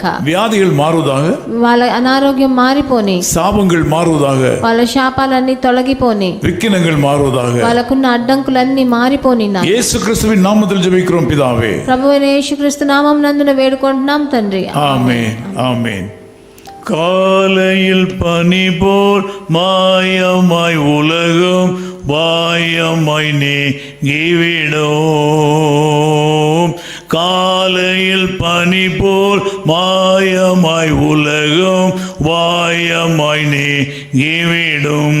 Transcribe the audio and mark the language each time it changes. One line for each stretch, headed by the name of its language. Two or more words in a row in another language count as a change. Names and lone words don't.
Tamil: வியாதிகள் மாறுவதாக.
Telugu: వాళ్ళ అనారోగ్యం మారిపోని.
Tamil: சாபங்கள் மாறுவதாக.
Telugu: వాళ్ళ శాపాలన్నీ తొలగిపోని.
Tamil: விக்கினங்கள் மாறுவதாக.
Telugu: వాళ్ళకున్న అడ్డంకులన్నీ మారిపోని.
Tamil: இயேசு கிறிஸ்துவின் நாமத்தில் ஜெபிக்கிறோம் பிதாவே.
Telugu: ప్రభువైన యేసుక్రీస్తు నామమునందున వేడుకుంటున్నాం తండ్రి.
Tamil: ஆமென். ஆமென். காலையில் பனி போல் மாயமாய் உலகம் வாயமாய் நீங்கிவிடும். காலையில் பனி போல் மாயமாய் உலகம் வாயமாய் நீங்கிவிடும்.